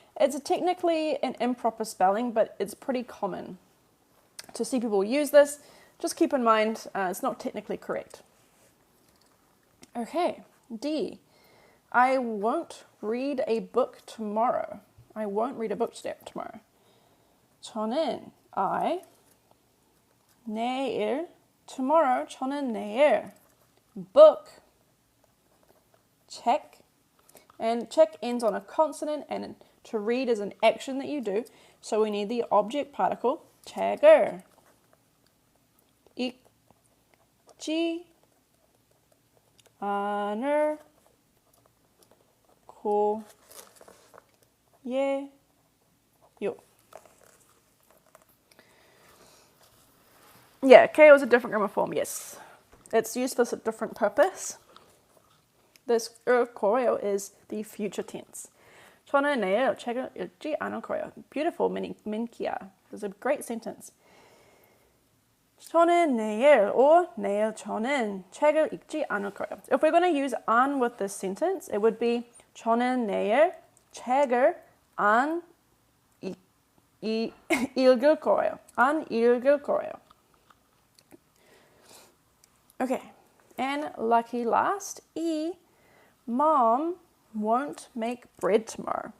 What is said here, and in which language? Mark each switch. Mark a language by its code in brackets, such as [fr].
[en] It's technically an improper spelling, but it's pretty common to see people use this. Just keep in mind, it's not technically correct. Okay, D. I won't read a book tomorrow. I won't read a book tomorrow. [ko] 저는 내일, [en] tomorrow, [ko] 저는 내일. [en] Book, check, and check ends on a consonant, and to read is an action that you do, so we need the object particle, [ko] 책을 읽지 않을 거예요. [en] Yeah, KO is a different grammar form, yes. It's used for a different purpose. This 거예요 is the future tense. [ko] 저는 내일 책을 읽지 않을 거예요. [en] Beautiful, Minkia. That's a great sentence. [ko] 저는 내일 or 내일 저는 책을 읽지 않을 거예요. [en] If we're going to use an with this sentence, it would be [ko] 저는 내일 책을 안 읽을 거예요. 안 읽을 거예요. [en] Okay, and lucky last, E, Mom won't make bread tomorrow.